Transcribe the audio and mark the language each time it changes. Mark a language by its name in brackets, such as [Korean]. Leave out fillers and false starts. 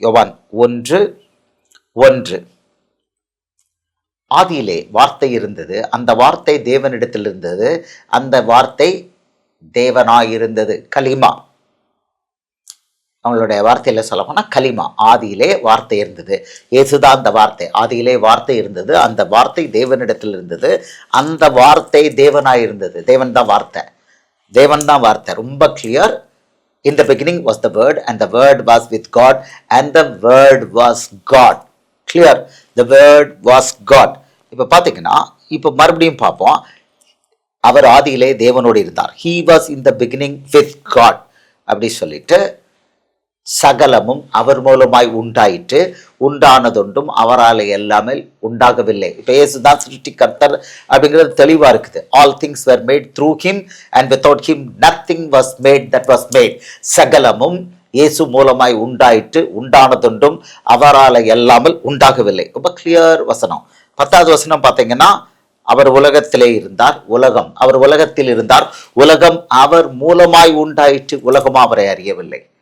[Tamil] யோவான் 1:1, ஆதியிலே வார்த்தை இருந்தது, அந்த வார்த்தை தேவனிடத்தில் இருந்தது, அந்த வார்த்தை தேவனாயிருந்தது. கலிமா, அவங்களுடைய வார்த்தையில சொல்ல போனா கலிமா. ஆதியிலே வார்த்தை இருந்தது. இயேசுதான் அந்த வார்த்தை. ஆதியிலே வார்த்தை இருந்தது, அந்த வார்த்தை தேவனிடத்தில் இருந்தது, அந்த வார்த்தை தேவனாயிருந்தது. தேவன் தான் வார்த்தை. தேவன் தான் வார்த்தை. ரொம்ப clear. [English] In the beginning was the word and the word was with God and the word was God. Clear. The word was God. [Tamil] இப்ப பாத்தீங்கன்னா, இப்ப மறுபடியும் பார்ப்போம். அவர் ஆதியிலே தேவனோடு இருந்தார். [English] He was in the beginning with God [Tamil] அப்படி சொல்லிட்டு, சகலமும் அவர் மூலமாய் உண்டாயிற்று, உண்டானதொன்றும் அவரால் எல்லாமே உண்டாகவில்லை. இப்போ இயேசுதான் சிருஷ்டி கர்த்தர் அப்படிங்கிறது தெளிவா இருக்குது. [English] All things were made through him and without him nothing was made that was made. [Tamil] சகலமும் இயேசு மூலமாய் உண்டாயிற்று, உண்டானதொன்றும் அவரால் எல்லாமல் உண்டாகவில்லை. ரொம்ப கிளியர் வசனம். 10வது வசனம் பார்த்தீங்கன்னா, அவர் உலகத்திலே இருந்தார், உலகம் அவர் உலகத்தில் இருந்தார், உலகம் அவர் மூலமாய் உண்டாயிற்று, உலகமும் அவரை அறியவில்லை.